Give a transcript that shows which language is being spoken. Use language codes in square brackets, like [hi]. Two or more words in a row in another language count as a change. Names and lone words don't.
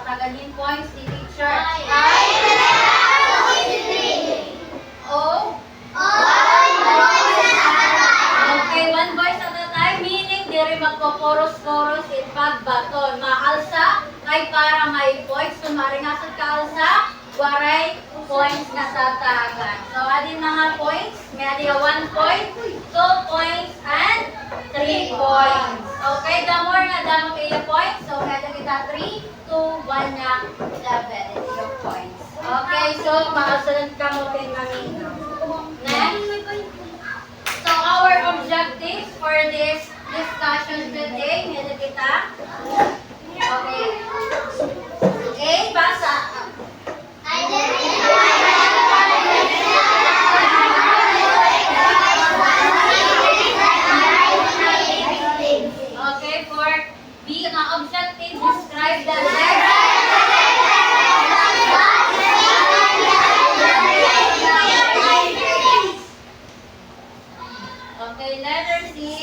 [war] Ganin points ni teacher. O. [en] Okay, one voice at a time, meaning [war] diri magpo-chorus-chorus in pagbaton. Maalsa kay para may points. Kung maringasod ka alsa, waray points na sa tagan. So, adin mga points. May adin 1 point, [en] 2 points, and 3 points. Okay, the more [war] nga damo kayo points. So, may adin kita 3, 2, 1 na level. [en] It's your points. Okay, so, [war] makasunod ka mo kay Mamino. [en] Next. So, our objectives for this discussion today, [war] may adin kita. Okay. Okay, basa. [en] Okay, for B, ang objective, describe the letter. Okay, letter C.